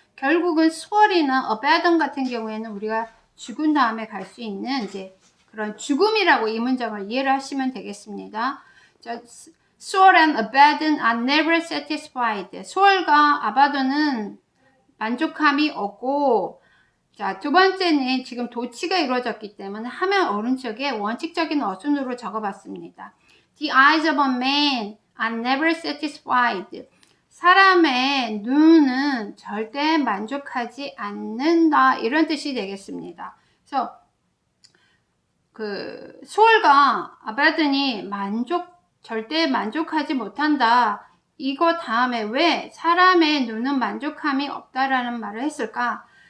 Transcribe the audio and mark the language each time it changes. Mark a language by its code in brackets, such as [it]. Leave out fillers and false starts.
[ko] 결국은 수월이나 abaddon 같은 경우에는 우리가 죽은 다음에 갈 수 있는 이제 그런 죽음이라고 이 문장을 이해를 하시면 되겠습니다. [en] 자, 수월 and abaddon are never satisfied. [ko] 수월과 abaddon은 만족함이 없고, 자, 두 번째는 지금 도치가 이루어졌기 때문에 화면 오른쪽에 원칙적인 어순으로 적어봤습니다. [en] The eyes of a man are never satisfied. [ko] 사람의 눈은 절대 만족하지 않는다. 이런 뜻이 되겠습니다. 그래서 그 수월과 아바든이 절대 만족하지 못한다. 이거 다음에 왜 사람의 눈은 만족함이 없다라는 말을 했을까?